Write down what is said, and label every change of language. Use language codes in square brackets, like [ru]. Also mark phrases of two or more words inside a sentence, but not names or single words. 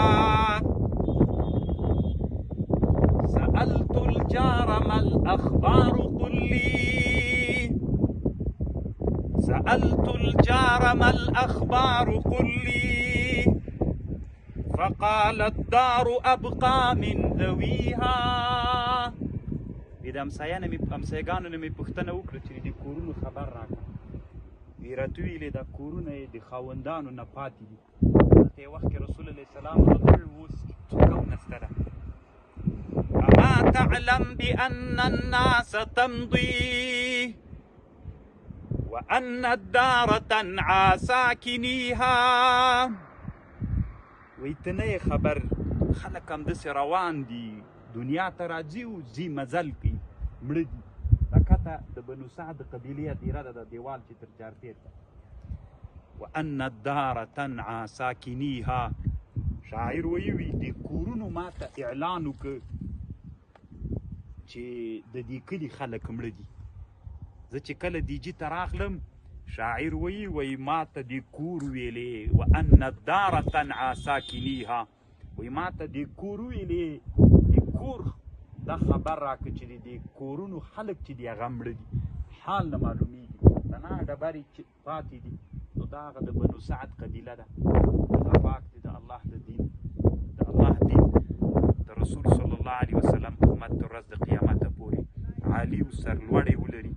[ar] سألت الجار ما الأخبار قل لي سألت الجار ما الأخبار قل لي فقال الدار أبقى من ذويها. [ps] د امسایګانو نه مې پوښتنه وکړه چې د کورونو خبر راکړه. راته ویلې دا کورونه یې د خاوندانو نه پاتې دي. هلته یې وخت کې [ar] رسول الله سلام رضی [ps] اوس څوک هم نشته ده. [ar] أما تعلم بأن الناس تمضي وأن الدار تنعى ساكنيها. [ps] وایي ته نه یې خبر خلک همداسې روان دي دنیا ته راځي او ځي مزل کوي مړه دي. دا کته د بنو سعد قبیلې هدیره ده د دیوال چې تر چارپیر ده. [ar] وأن الدار تنعى ساكنيها. [ps] شاعر ویي د کورونو ماته اعلان وکړ چې د دې کلي خلک مړه دي. زه چې کله دیجي ته راغلم شاعر ویي ما ته د کور ویلې [ar] وأن الدار تنعى ساكنيها. [ps] وایي ما ته د کور ویلې د کور دا خبر راکړه چې د کورونو خلک چې دي هغه مړه دي. حال نه معلومیږي تنها ډبرې چې پاتې دي نو دا هغه د بنو سعد قبیله ده. الله پاک دې د الله د دین د رسول [ar] صلی الله علیه وسلم [ps] امت تر ورځ د قیامته پورې عالي او سرلوړی ولري.